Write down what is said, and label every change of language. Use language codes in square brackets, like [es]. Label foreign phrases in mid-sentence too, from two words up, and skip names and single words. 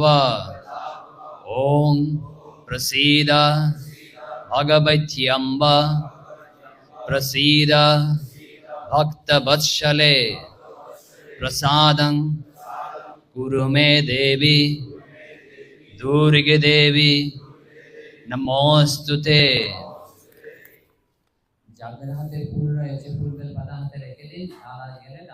[sa] ओम प्रसीद भगवत्यम्ब प्रसीद भक्तवत्सले प्रसादं कुरु मे देवी दुर्गे देवी नमोस्तुते। [bn] যাদের হাতে ফুল রয়েছে ফুলবেল পাতা হাতে রেখে দিন আর